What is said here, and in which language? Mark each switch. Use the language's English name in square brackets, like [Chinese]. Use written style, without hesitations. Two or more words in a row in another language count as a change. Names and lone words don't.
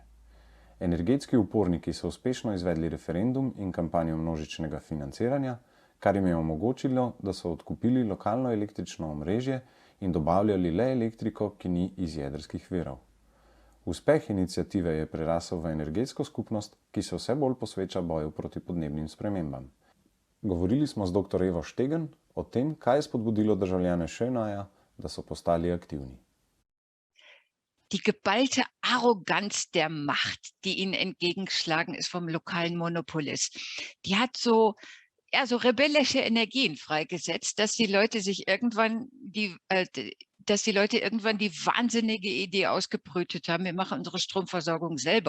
[Slovenian] Energetski uporniki so uspešno izvedli referendum in kampanjo množičnega financiranja, kar jim je omogočilo, da so odkupili lokalno električno omrežje in dobavljali le elektriko, ki ni iz jedrskih virov. Uspeh iniciative je prerasel v energetsko skupnost, ki se vse bolj posveča boju proti podnebnim spremembam. Govorili smo z dr. Evo Stegen o tem, kaj je spodbudilo državljane Schönaja, da so postali aktivni. [German] Die geballte Arroganz der Macht, die ihnen entgegengeschlagen ist vom lokalen Monopolist, die hat so rebellische Energien freigesetzt, dass die Leute sich irgendwann die wahnsinnige Idee ausgebrütet haben, wir machen unsere Stromversorgung selber.